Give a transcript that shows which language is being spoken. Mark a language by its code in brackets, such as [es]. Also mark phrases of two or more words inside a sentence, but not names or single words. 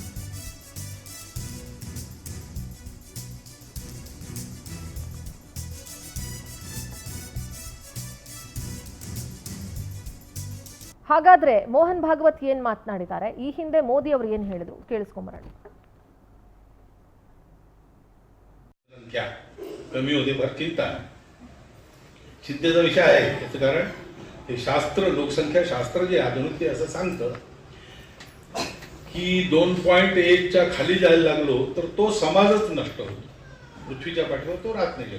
[kn] ಹಾಗಾದ್ರೆ ಮೋಹನ್ ಭಾಗವತ್ ಏನ್ ಮಾತನಾಡಿದ್ದಾರೆ, ಈ ಹಿಂದೆ ಮೋದಿ ಅವರು ಏನ್ ಹೇಳಿದ್ರು ಕೇಳಿಸ್ಕೊಂಬರೋಣ. [mr] कमी होते फार चिंता चिंतेचा विषय आहे. त्याचं कारण हे शास्त्र, लोकसंख्या शास्त्र जे आधुनिक ते असं सांगतं की 2.1च्या खाली जायला लागलो तर तो समाजच नष्ट होतो, पृथ्वीच्या पाठीवर तो राहत नाही.